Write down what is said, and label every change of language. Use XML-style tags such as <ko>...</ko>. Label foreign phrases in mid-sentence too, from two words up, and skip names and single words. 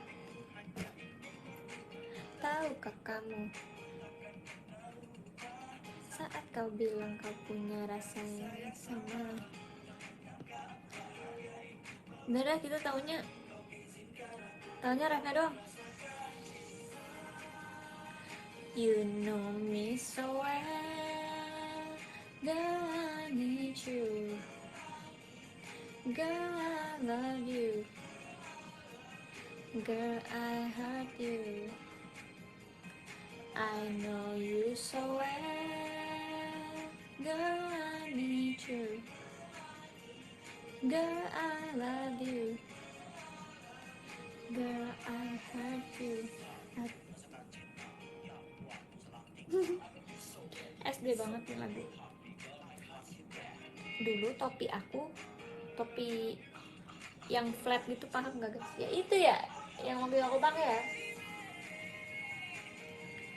<id>Tahukah kamu saat kau bilang kau punya rasa yang sama. Bener kita taunya refnya doang.</id> <en>You know me so well, girl I need you, girl I love you, girl I hurt you, I know you so well, girl I need you, girl I love you, girl I hurt you.</en> <id>SD banget nih lagu. Dulu topi yang flat gitu, paham gak guys? Ya itu ya yang mobil aku pakai ya.</id>